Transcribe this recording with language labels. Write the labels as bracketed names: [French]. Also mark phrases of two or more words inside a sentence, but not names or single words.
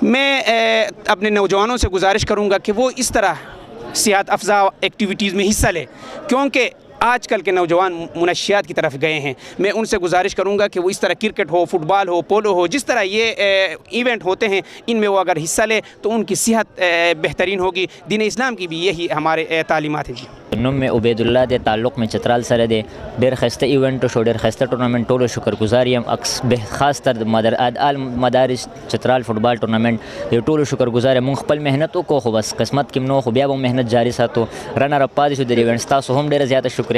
[Urdu] میں اپنے نوجوانوں سے گزارش کروں گا کہ وہ اس طرح صحت افزا ایکٹیویٹیز میں حصہ لے، کیونکہ آج کل کے نوجوان منشیات کی طرف گئے ہیں. میں ان سے گزارش کروں گا کہ وہ اس طرح کرکٹ ہو، فٹ بال ہو، پولو ہو، جس طرح یہ ایونٹ ہوتے ہیں ان میں وہ اگر حصہ لے تو ان کی صحت بہترین ہوگی. دین اسلام کی بھی یہی ہمارے تعلیمات ہیں. جی [Pashto] نوم میں عبید الله د تعلق میں چترال سره دی. ډېر ښایسته ایونټ شو، ډېر ښایسته ټورنمنټ. ټولو شکرګزار یم، خاص تر آل مدارس چترال فټبال ټورنمنټ د ټولو شکرګزار یم. موږ خپل محنت وکړو، خو بس قسمت کې نو، خو بیا به محنت جاري ساتو. [English] runner up [Pashto] پاتې شو د ایونټ. تاسو هم ډېره زیاته شکریه.